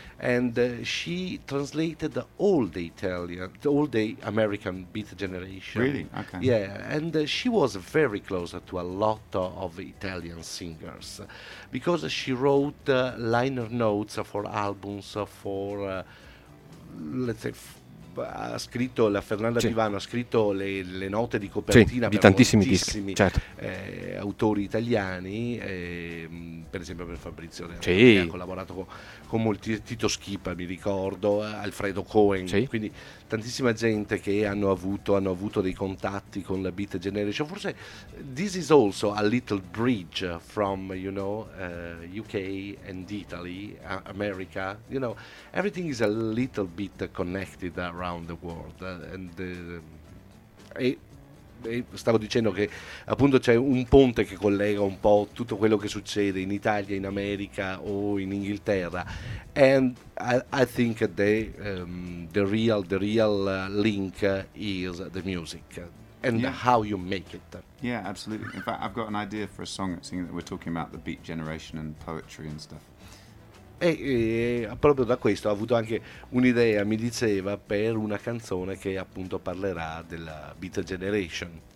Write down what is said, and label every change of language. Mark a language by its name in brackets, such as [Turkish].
[English] And she translated all the Italian, all the American Beat Generation. Really? Okay. Yeah, and she was very close to a lot of Italian singers, because she wrote liner notes for albums, for let's say, [Italian] ha scritto la Fernanda Divano, ha scritto le note di copertina di tantissimi dischi, certo. Autori italiani, per esempio per Fabrizio Leone, che ha collaborato con molti, Tito Schipa mi ricordo, Alfredo Cohen, quindi tantissima gente che hanno avuto dei contatti con la Beat Generation. [English] Forse this is also a little bridge from, you know, UK and Italy, America, you know, everything is a little bit connected around the world, [Italian] e stavo dicendo che appunto c'è un ponte che collega un po' tutto quello che succede in Italia, in America o in Inghilterra, [English] and I think the real link is the music and how you make it. Yeah, absolutely. In fact, I've got an idea for a song, seeing that we're talking about the Beat Generation and poetry and stuff. [Italian] E proprio da questo ho avuto anche un'idea, mi diceva, per una canzone che appunto parlerà della Beat Generation.